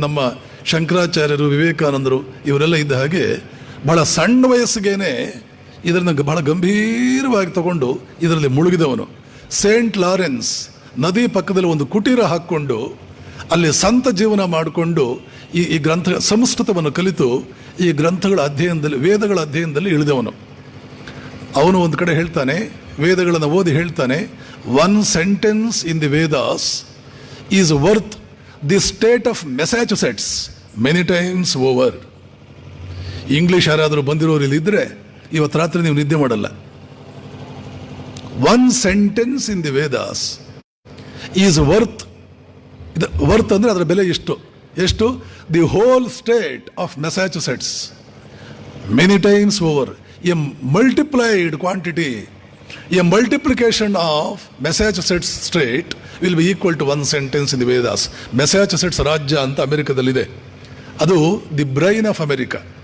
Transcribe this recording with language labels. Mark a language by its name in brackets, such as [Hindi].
[Kannada] ನಮ್ಮ ಶಂಕರಾಚಾರ್ಯರು, ವಿವೇಕಾನಂದರು ಇವರೆಲ್ಲ ಇದ್ದ ಹಾಗೆ ಬಹಳ ಸಣ್ಣ ವಯಸ್ಸಿಗೇನೆ ಇದನ್ನು ಬಹಳ ಗಂಭೀರವಾಗಿ ತಗೊಂಡು ಇದರಲ್ಲಿ ಮುಳುಗಿದವನು. ಸೇಂಟ್ ಲಾರೆನ್ಸ್ ನದಿ ಪಕ್ಕದಲ್ಲಿ ಒಂದು ಕುಟೀರ ಹಾಕ್ಕೊಂಡು ಅಲ್ಲಿ ಸಂತ ಜೀವನ ಮಾಡಿಕೊಂಡು ಈ ಗ್ರಂಥ ಸಂಸ್ಕೃತವನ್ನು ಕಲಿತು ಈ ಗ್ರಂಥಗಳ ಅಧ್ಯಯನದಲ್ಲಿ, ವೇದಗಳ ಅಧ್ಯಯನದಲ್ಲಿ ಇಳಿದವನು. ಅವನು ಒಂದು ಕಡೆ ಹೇಳ್ತಾನೆ, ವೇದಗಳನ್ನು ಓದಿ ಹೇಳ್ತಾನೆ, [English] 1 sentence in the Vedas is worth the state of Massachusetts many times over. [Kannada] English ಯಾರಾದರೂ ಬಂದಿರೋರು ಇಲ್ಲಿದ್ದರೆ ಇವತ್ತು ರಾತ್ರಿ ನೀವು ನಿದ್ದೆ ಮಾಡಲ್ಲ. [English] 1 sentence in the Vedas is worth [Kannada] ಅಂದರೆ ಅದರ ಬೆಲೆ ಎಷ್ಟು? [English] The whole state of Massachusetts many times over. A multiplied quantity, a multiplication of Massachusetts state will be equal to 1 sentence in the Vedas. [Kannada] Massachusetts ರಾಜ್ಯ ಅಂತ ಅಮೆರಿಕದಲ್ಲಿದೆ. ಅದು [English] The brain of America.